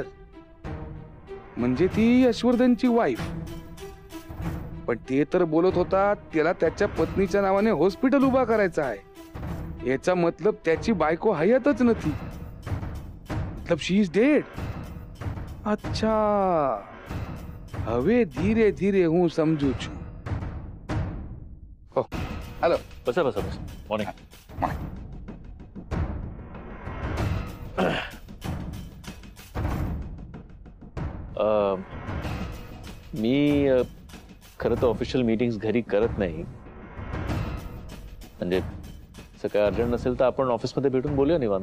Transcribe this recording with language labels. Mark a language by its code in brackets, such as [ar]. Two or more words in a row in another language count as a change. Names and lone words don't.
[mr] म्हणजे ती यशवर्धनची वाईफ. पण ते तर बोलत होता त्याला त्याच्या पत्नीच्या नावाने हॉस्पिटल उभा करायचं आहे. याचा मतलब त्याची बायको हयातच नव्हती. [en] मतलब She is dead. अच्छा, [gu] હવે ધીરે ધીરે હું સમજુ છું. હેલો. [mr] बसा बसा बसा. मॉर्निंग. मी खरं तर ऑफिशियल मीटिंग्स घरी करत नाही. म्हणजे असं काय अर्जंट नसेल तर आपण ऑफिसमध्ये भेटून बोलूया निवांत.